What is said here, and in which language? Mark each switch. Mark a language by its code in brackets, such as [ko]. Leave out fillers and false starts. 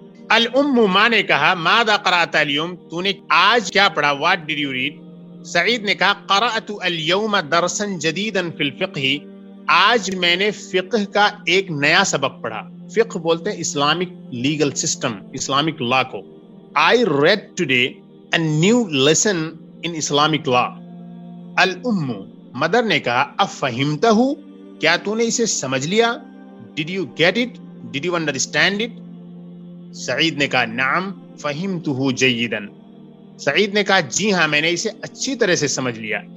[ur] الام ماں نے کہا [ar] ماذا قرأت اليوم, [ur] تو نے آج کیا پڑھا؟ [en] what did you read؟ [ur] سعید نے کہا [ar] قرأت اليوم درسا جديدا في الفقه, [ur] آج میں نے فقہ کا ایک نیا سبق پڑھا. فقہ بولتے ہیں Islamic legal system, Islamic law کو. [en] I read today a new lesson in Islamic law. [ur] Alarm mother نے کہا [ar] افہمتہ, [ur] کیا تو نے اسے سمجھ لیا؟ [en] Did you get it? Did you understand it? [ur] سعید نے کہا [ar] نعم فہمتہ جیدا, [ur] سعید نے کہا جی ہاں میں نے اسے اچھی طرح سے سمجھ لیا.